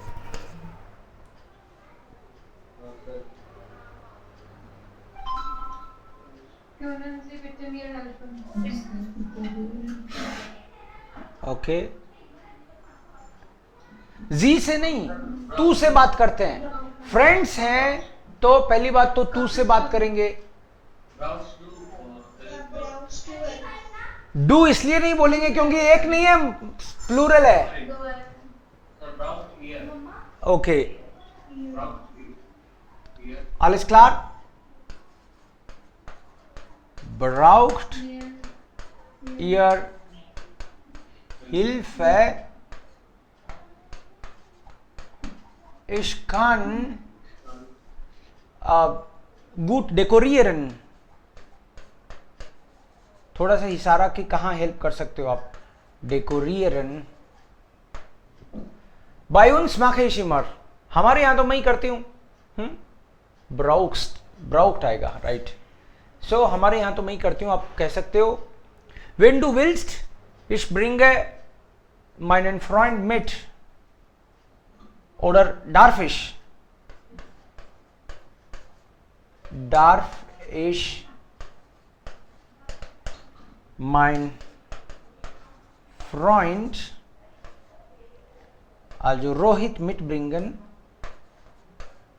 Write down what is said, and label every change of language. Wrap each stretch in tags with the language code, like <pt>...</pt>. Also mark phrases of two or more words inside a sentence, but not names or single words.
<hi>ओके, जी से नहीं, तू से बात करते हैं. फ्रेंड्स हैं तो पहली बात तो तू से बात करेंगे. डू इसलिए नहीं बोलेंगे क्योंकि एक नहीं है, प्लूरल है. ओके,</hi> <de>alles klar? Braucht ihr Hilfe? Ich kann gut dekorieren.</de> <hi>थोड़ा सा इशारा कि कहाँ हेल्प कर सकते हो आप.</hi> <de>Dekorieren. Bei uns mache ich immer.</de> <hi>हमारे यहाँ तो मैं ही करती हूँ. Braucht आएगा, राइट. सो हमारे यहाँ तो मैं ही करती हूँ, आप कह सकते हो.</hi> <de>Wenn du willst, ich bringe meinen Freund mit. Oder darf ich? Darf ich mein Freund, also Rohit, mitbringen?</de>